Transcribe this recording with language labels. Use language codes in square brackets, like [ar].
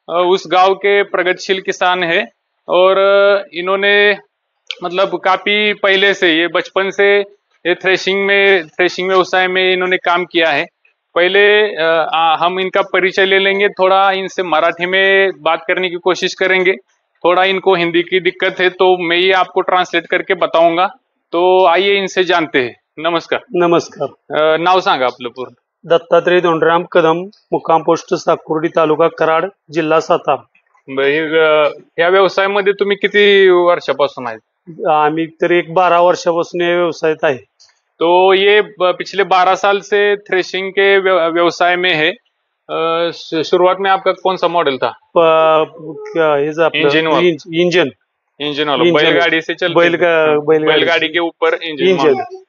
[hi] उस गांव के प्रगतिशील किसान है और इन्होंने मतलब काफी पहले से ये बचपन से ये थ्रेशिंग व्यवसाय में इन्होंने काम किया है। पहले हम इनका परिचय ले लेंगे, थोड़ा इनसे मराठी में बात करने की कोशिश करेंगे। थोड़ा इनको हिंदी की दिक्कत है तो मैं ही आपको ट्रांसलेट करके बताऊंगा। तो आइए इनसे जानते हैं। नमस्कार. [mr] नमस्कार. नाव सांगा आपलं पूर्ण. दत्तात्रय धोंडराम कदम, मुक्काम पोस्ट साकुर्डी, तालुका कराड, जिल्हा सातारा. या व्यवसायामध्ये तुम्ही किती वर्षापासून आहेत? आम्ही तर एक 12 वर्षापासून या व्यवसायात आहे. [hi] तो ये पिछले 12 साल से थ्रेशिंग के व्यवसाय में है। शुरुआत में आपका कौन सा मॉडल था? इंजन वाला बैलगाड़ी से चल बैलगाड़ी के ऊपर इंजन।